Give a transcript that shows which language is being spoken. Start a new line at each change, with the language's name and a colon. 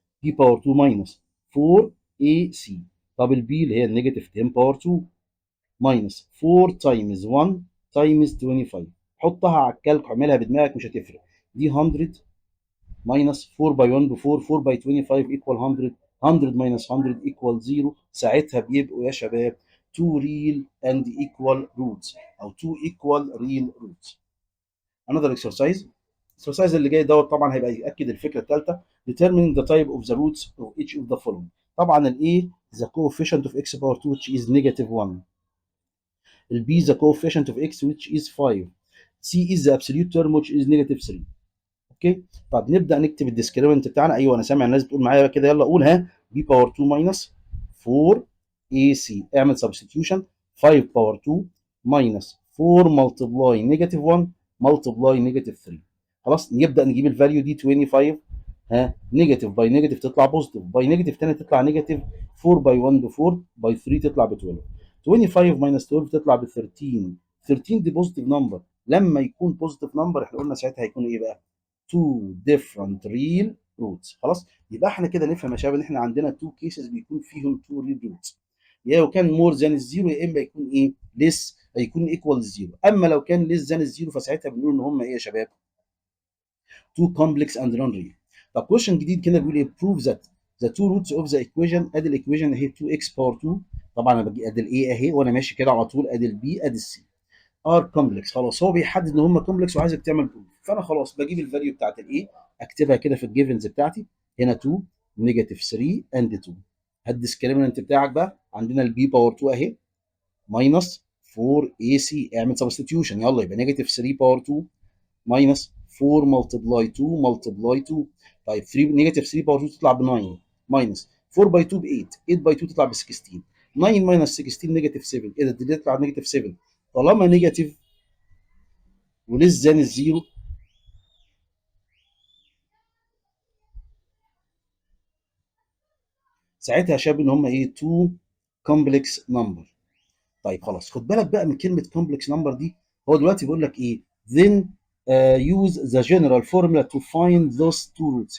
Arabic: بي باور 2 ماينس 4 اي سي. طب البي اللي هي النيجاتيف 10 باور 2 ماينس 4 تايمز 1 تايمز 25. حطها على الكالك اعملها بدماغك مش هتفرق. دي 100 ماينس 4 باي 1 ب 4، 4 باي 25 ايكوال 100، 100 ماينس 100 ايكوال 0. ساعتها بيبقوا يا شباب
English: 2 real and equal roots
Arabic: او
English: 2 equal real roots. another exercise.
Arabic: الاكسرسايز اللي جاي دوت طبعا هيبقى ياكد الفكره الثالثه.
English: determining the type of the roots of each of the following.
Arabic: طبعا الاي
English: the coefficient of x power 2 which is negative 1. البي the coefficient of x which is 5. c is the absolute term which is negative 3.
Arabic: اوكي. طب نبدا نكتب الديسكريمنت بتاعنا. ايوه انا سامع الناس بتقول معايا كده، يلا قول ها. بي باور 2 ماينس 4 اي سي، اعمل سبستيتيوشن. 5 باور 2 ماينس 4 ملتبلاي نيجاتيف 1 ملتبلاي نيجاتيف 3. خلاص نبدا نجيب الفاليو دي 25. ها نيجاتيف باي نيجاتيف تطلع بوزيتيف، باي نيجاتيف تاني تطلع نيجاتيف. 4 باي 1 ب 4، باي 3 تطلع ب 12. 25 ماينس 12 تطلع ب 13. 13 دي بوزيتيف نمبر، لما يكون بوزيتيف نمبر احنا قلنا ساعتها هيكون ايه بقى؟
English: two different real roots.
Arabic: خلاص يبقى احنا كده نفهم يا شباب ان احنا عندنا two cases بيكون فيهم
English: two real roots.
Arabic: يا لو كان more than الزيرو يا اما يكون ايه less، هيكون equal للزيرو. اما لو كان less than الزيرو فساعتها بنقول ان هم ايه يا شباب؟
English: two complex and non real.
Arabic: طب
English: question
Arabic: جديد كده بيقول ايه؟
English: prove that the two roots of the equation.
Arabic: ادي الايكويشن اهي 2x باور 2. طبعا انا بجي ادي الايه اهي وانا ماشي كده على طول، ادي البي ادي السي ار كومبلكس. خلاص هو بيحدد ان هم كومبلكس وعايزك تعمل بروف، فانا خلاص بجيب الفاليو بتاعت الايه اكتبها كده في الجيفنز بتاعتي. هنا 2 نيجاتيف 3 اند 2. هالديسكريمنت بتاعك بقى عندنا البي باور 2 اهي ماينس 4 اي سي، اعمل سبستيتيوشن يلا يبقى نيجاتيف 3 باور 2 ماينس 4 ملتبلاي 2 ملتبلاي 2. طيب 3 نيجاتيف 3 باور 2 تطلع ب 9 ماينس 4 باي 2 ب 8، 8 باي 2 تطلع ب 16. 9 ماينس 16 نيجاتيف 7. ايه ده؟ دي تطلع نيجاتيف 7. طالما نيجاتيف وليس ذان الزيرو ساعتها شايف ان هم ايه؟ 2 كومبلكس نمبر. طيب خلاص خد بالك بقى من كلمه كومبلكس نمبر دي. هو دلوقتي بيقول لك ايه؟
English: then use the general formula to find those two roots.